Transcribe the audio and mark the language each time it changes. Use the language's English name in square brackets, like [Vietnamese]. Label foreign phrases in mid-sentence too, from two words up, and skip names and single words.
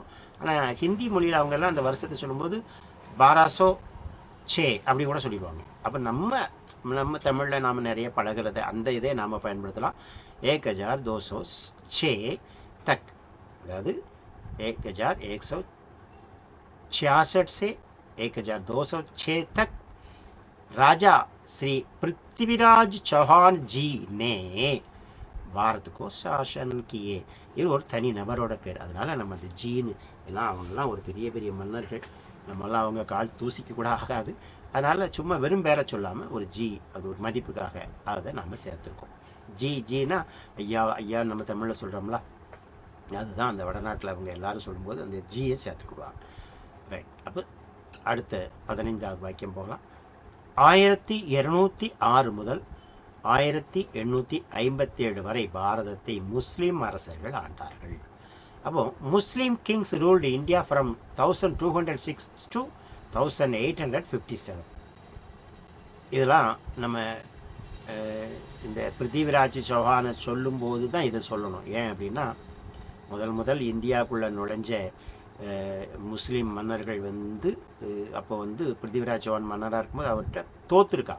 [Tamil] ஆனால் ஹிந்தி மொழியில் அவங்கெல்லாம் அந்த வருஷத்தை சொல்லும்போது 1206 அப்படி கூட சொல்லிடுவாங்க. அப்போ நம்ம தமிழில் நாம் நிறைய பழகிறத அந்த இதே நாம் பயன்படுத்தலாம். [Hindi] 1206 தக், அதாவது 1166 से 1206 तक राजा श्री पृथ्वीराज चौहान जी ने भारत को शासन किए. [Tamil] இது ஒரு தனி நபரோட பேர். அதனால நம்ம அந்த ஜீனு எல்லாம் அவங்கெல்லாம் ஒரு பெரிய பெரிய மன்னர்கள், நம்மெல்லாம் அவங்க கால் தூசிக்கு கூட ஆகாது. அதனால சும்மா வெறும் பேரை சொல்லாமல் ஒரு ஜி, அது ஒரு மதிப்புக்காக அதை நம்ம சேர்த்துருக்கோம். ஜீனா ஐயா ஐயா நம்ம தமிழில் சொல்கிறோம்ல, அதுதான் அந்த வடநாட்டில் அவங்க எல்லாரும் சொல்லும்போது அந்த ஜியை சேர்த்துக்கிடுவாங்க. ரைட். அப்போ அடுத்த 15வது வாக்கியம் போகலாம். 1206 முதல் 1857 வரை பாரதத்தை முஸ்லிம் அரசர்கள் ஆண்டார்கள். [English] அப்போ Muslim kings ruled India from 1206 to 1857. [Tamil] இதெல்லாம் நம்ம இந்த பிருத்திவிராஜ் சௌஹானை சொல்லும்போது தான் இதை சொல்லணும். ஏன் அப்படின்னா முதல் இந்தியாவுக்குள்ளே நுழைஞ்ச முஸ்லீம் மன்னர்கள் வந்து அப்போ வந்து பிருத்திவிராஜ் சௌஹான் மன்னராக இருக்கும்போது அவர்கிட்ட தோத்துருக்காங்க.